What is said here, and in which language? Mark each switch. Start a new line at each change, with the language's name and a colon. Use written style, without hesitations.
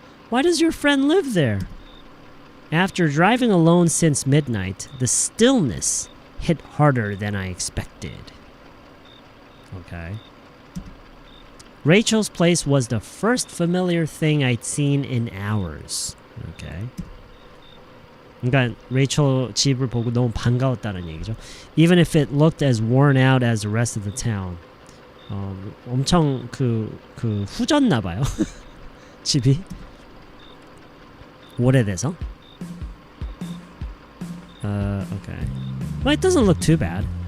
English: Why does your friend live there? After driving alone since midnight, the stillness hit harder than I expected. Okay. Rachel's place was the first familiar thing I'd seen in hours. Okay.
Korean: 그러니까 레이첼 집을 보고 너무 반가웠다는 얘기죠.
English: Even if it looked as worn out as the rest of the town.
Korean: 엄청 후졌나 봐요. 집이 오래돼서.
English: Okay. Well, it doesn't look too bad.